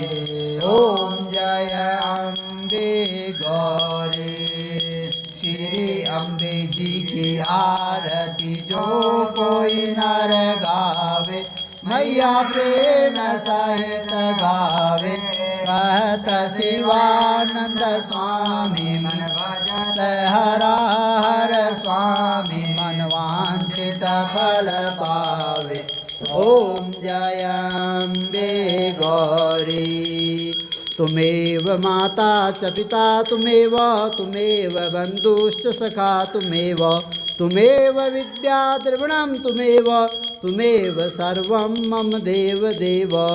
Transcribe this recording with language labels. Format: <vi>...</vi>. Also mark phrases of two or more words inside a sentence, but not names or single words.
<hi>ओम जय अम्बे गौरी श्री अम्बे जी की आरती जो कोई नर गावे मैया प्रेम सहित गावे। कहत शिवानंद स्वामी मन भजत हरा हर स्वामी मन वांछित फल पावे। ओम जय अम्बे गौरी</hi> <sa>तुमेव माता च पिता तुमेव बन्धुश्च सखा तुमेव विद्या द्रविणं तुमेव सर्वं मम देव देव।</sa>